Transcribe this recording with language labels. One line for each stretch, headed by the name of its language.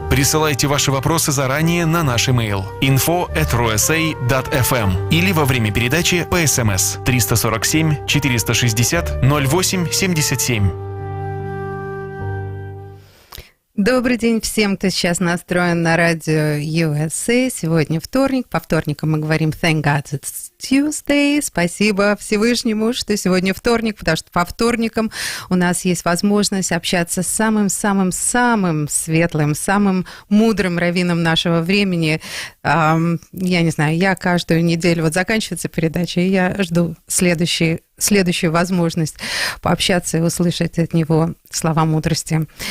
Russian: Присылайте ваши вопросы заранее на наш имейл info@rusa.fm или во время передачи по СМС 347 460 08 77. Добрый день всем, кто сейчас настроен на радио USA. Сегодня вторник. По вторникам мы говорим
English: «Thank God it's Tuesday».
Russian: Спасибо Всевышнему, что сегодня вторник, потому что по вторникам у нас есть возможность общаться с самым-самым-самым светлым, самым мудрым раввином нашего времени. Я не знаю, я каждую неделю, вот заканчивается передача, и я жду следующую возможность пообщаться и услышать от него слова мудрости.